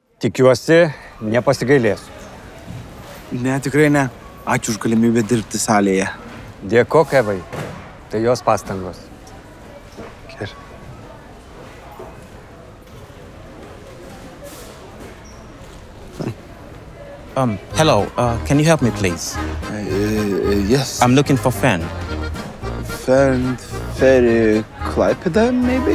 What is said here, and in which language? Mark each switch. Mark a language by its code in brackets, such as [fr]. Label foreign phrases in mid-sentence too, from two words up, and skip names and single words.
[lt] Tikiuosi, nepasigailėsiu. Ne, tikrai ne. Ačiū už galimybę dirbti salėje. Dėkok, Evai. Tai jos pastangos. Gerai. [en] Hello, can you help me, please? Yes. I'm looking for fan. Fairy Klaipėda, maybe?